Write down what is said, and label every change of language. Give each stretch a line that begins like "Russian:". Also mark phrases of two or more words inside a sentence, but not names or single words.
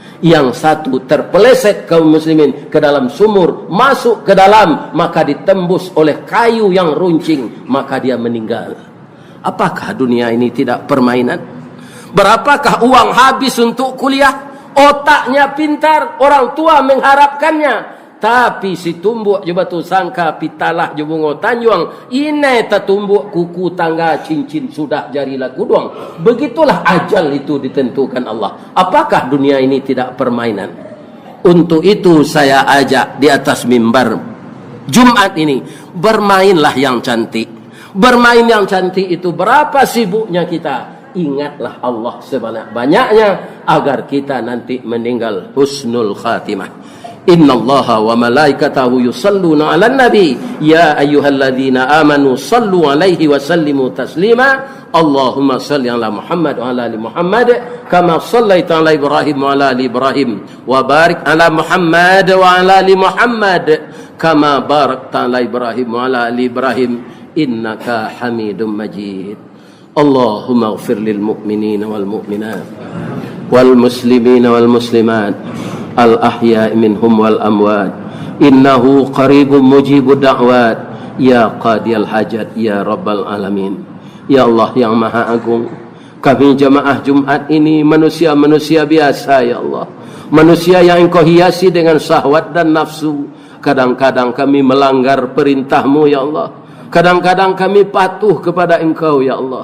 Indonesian: Yang satu terpeleset kaum muslimin ke dalam sumur, masuk ke dalam, maka ditembus oleh kayu yang runcing, maka dia meninggal. Apakah dunia ini tidak permainan? Berapakah uang habis untuk kuliah? otaknya pintar, orang tua mengharapkannya.
Minangkabau: Tapi si tumbuk je batu sangka pitalah je bungo tanjuang, ini tertumbuk kuku tangga cincin sudah jarilah kuduang.
Indonesian: Begitulah ajal itu ditentukan Allah. Apakah dunia ini tidak permainan? Untuk itu saya ajak di atas mimbar Jumat ini, bermainlah yang cantik. Bermain yang cantik itu, berapa sibuknya kita, ingatlah Allah sebanyak-banyaknya agar kita nanti meninggal
Arabic: حسن الخاتمة. إن الله وملائكته يصلون على النبي يا أيها الذين آمنوا صلوا عليه وسلموا تسليما. اللهم صل على محمد وعلى آل محمد كما صليت على إبراهيم وعلى آل إبراهيم وبارك على محمد وعلى آل محمد كما باركت على إبراهيم وعلى آل إبراهيم إنك حميد مجيد. اللهم اغفر للمؤمنين والمؤمنات والمسلمين والمسلمات الأحياء منهم والأموات إنه قريب مجيب الدعوات يا قاضي الحاجات يا رب العالمين. يا الله
Indonesian: yang maha agung, kami jamaah Jumat ini manusia-manusia biasa ya Allah, manusia yang Engkau hiasi dengan syahwat dan nafsu. Kadang-kadang kami melanggar perintah-Mu
Arabic: يا الله,
Indonesian: kadang-kadang kami patuh kepada Engkau
Arabic: يا الله.